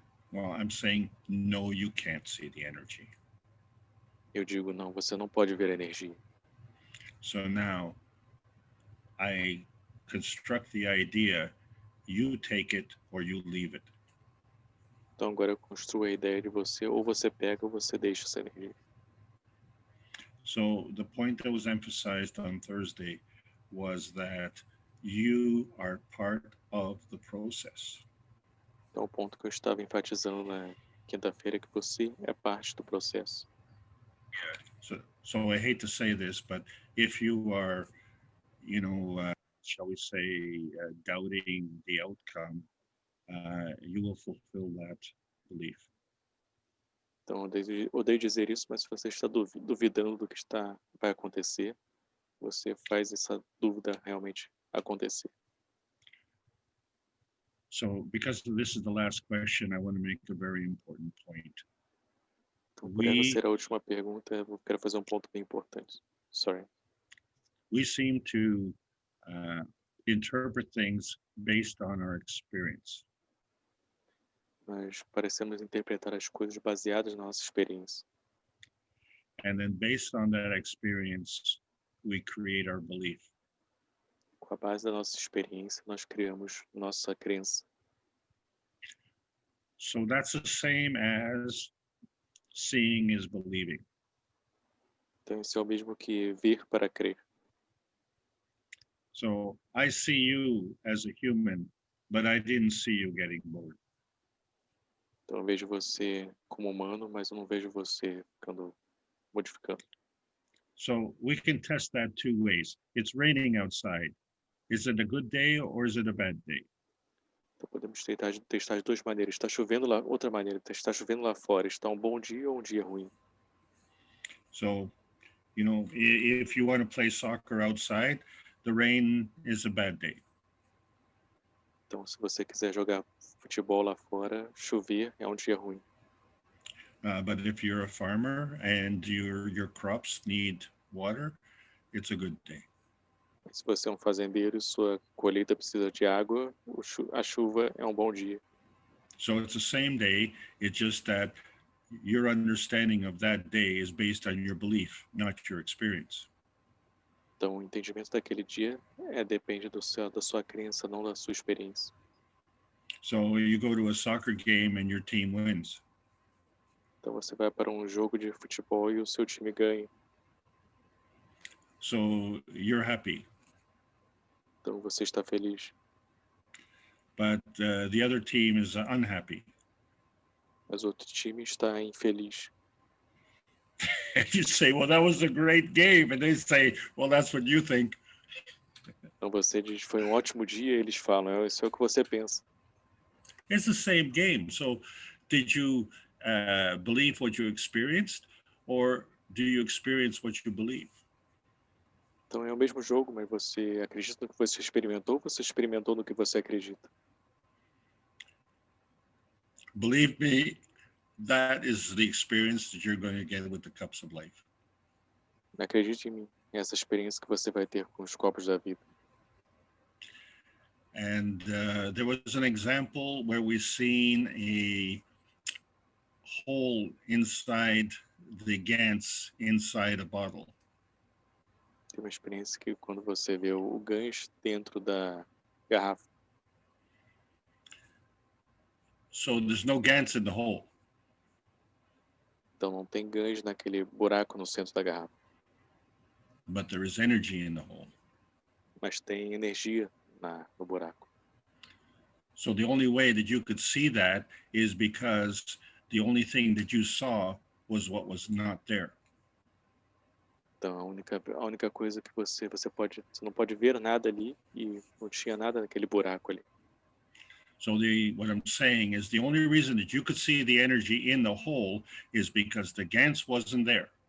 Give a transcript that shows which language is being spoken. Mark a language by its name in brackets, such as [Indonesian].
[English] Well, I'm saying, no, you can't see the energy. [Portuguese] Eu digo, não, você não pode ver a energia. [English] So now I construct the idea, you take it or you leave it. [Portuguese] Então agora eu construo a ideia de você, ou você pega ou você deixa essa energia. [English] So the point that was emphasized on Thursday was that you are part of the process. [Portuguese] Então o ponto que eu estava enfatizando na quinta-feira é que você é parte do processo. [English] So I hate to say this, but if you are, shall we say, doubting the outcome, you will fulfill that belief. [Portuguese] Então eu odeio dizer isso, mas se você está duvidando do que vai acontecer, você faz essa dúvida realmente acontecer. [English] So because this is the last question, I want to make a very important point. [Portuguese] Então, por essa ser a última pergunta, eu quero fazer um ponto bem importante. [English] Sorry. We seem to interpret things based on our experience. [Portuguese] Nós parecemos interpretar as coisas baseadas na nossa experiência. [English] And then based on that experience, we create our belief. [Portuguese] Com a base da nossa experiência, nós criamos nossa crença. [English] So that's the same as seeing is believing. [Portuguese] Então isso é o mesmo que ver para crer. [English] So I see you as a human, but I didn't see you getting bored. [Portuguese] Então eu vejo você como humano, mas eu não vejo você modificando. [English] So we can test that two ways. It's raining outside. Is it a good day or is it a bad day? [Portuguese] Então podemos testar de duas maneiras. Está chovendo lá, outra maneira, está chovendo lá fora. Está um bom dia ou um dia ruim? [English] So, if you want to play soccer outside, the rain is a bad day. [Portuguese] Então, se você quiser jogar futebol lá fora, chover é um dia ruim. [English] But if you're a farmer and your crops need water, it's a good day. [Portuguese] Se você é um fazendeiro e sua colheita precisa de água, a chuva é um bom dia. [English] So it's the same day, it's just that your understanding of that day is based on your belief, not your experience. [Portuguese] Então, o entendimento daquele dia depende da sua crença, não da sua experiência. [English] So you go to a soccer game and your team wins. [Portuguese] Então, você vai para um jogo de futebol e o seu time ganha. [English] So you're happy. [Portuguese] Então, você está feliz. [English] But the other team is unhappy. [Portuguese] Mas o outro time está infeliz. [English] And you say, well, that was a great game. And they say, well, that's what you think. [Portuguese] Então, você diz, foi um ótimo dia, e eles falam, isso é o que você pensa. [English] It's the same game. So did you believe what you experienced, or do you experience what you believe? [Portuguese] Então é o mesmo jogo, mas você acredita no que você experimentou ou você experimentou no que você acredita? [English] Believe me, that is the experience that you're going to get with the cups of life. [Portuguese] Acredite em mim, é essa experiência que você vai ter com os copos da vida. [English] And there was an example where we've seen a hole inside the Gans inside a bottle. [Portuguese] Tem uma experiência que quando você vê o Gans dentro da garrafa. [English] So there's no Gans in the hole. [Portuguese] Então não tem Gans naquele buraco no centro da garrafa. [English] But there is energy in the hole. [Portuguese] Mas tem energia no buraco. [English] So the only way that you could see that is because the only thing that you saw was what was not there. [Portuguese] Então a única coisa que você não pode ver nada ali e não tinha nada naquele buraco ali. [English] So what I'm saying is the only reason that you could see the energy in the hole is because the Gans wasn't there.